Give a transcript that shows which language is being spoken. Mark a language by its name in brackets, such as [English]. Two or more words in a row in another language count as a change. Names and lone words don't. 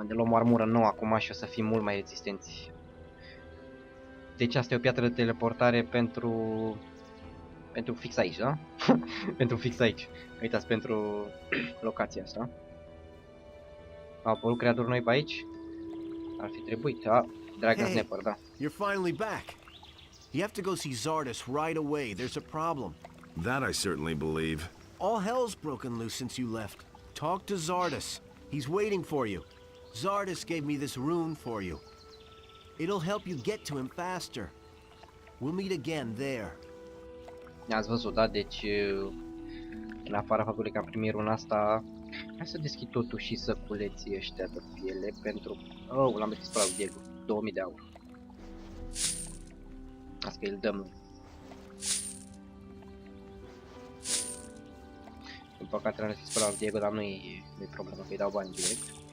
[Romanian] Ne luăm o armură nouă acum și o să fim mult mai rezistenți. Deci asta e o piatră de teleportare pentru fix aici, da? Pentru fix aici. Uitați, pentru locația asta. Au apărut creaturi noi pe aici? Ar fi trebuit, da? Dragon Snapper, da. [English] You're finally back. You have to go see Zardes right away. There's a problem. That I certainly believe. All hell's broken loose since you left. Talk to Zardes. He's waiting for you. Zardes gave me this rune for you. It'll help you get to him faster. We'll meet again there. [Romanian] Ați văzut, da? Deci, în afara faptului că am primit runa asta, hai să deschid totuși și săculeții ăștia de piele pentru... Oh, l-am deschis pe la Diego. 2000 de aur. Asta îl dăm noi. Din păcate l-am deschis pe la Diego, dar nu-i problemă, că îi dau bani direct.